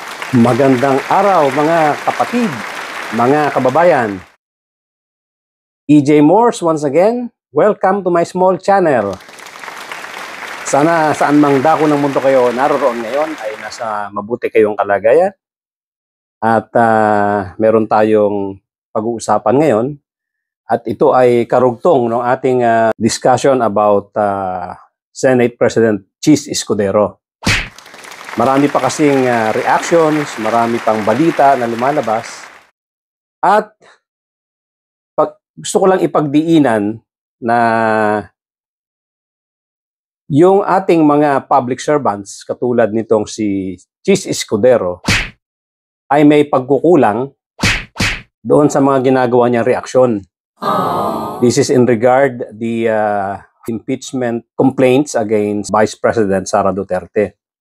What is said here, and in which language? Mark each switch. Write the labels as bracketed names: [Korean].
[Filipino] Magandang araw mga kapatid, mga kababayan. EJ Morse once again, welcome to my small channel. Sana saan mang dako ng mundo kayo naroon ngayon ay nasa mabuti kayong kalagayan. At meron tayong pag-uusapan ngayon. At ito ay karugtong ng ating discussion about Senate President Chis Escudero. Marami pa kasing reactions, marami pang balita na lumalabas. At gusto ko lang ipagdiinan na yung ating mga public servants, katulad nitong si Chis Escudero, ay may pagkukulang doon sa mga ginagawa niyang reaksyon. [English] This is in regard the impeachment complaints against Vice President Sara Duterte.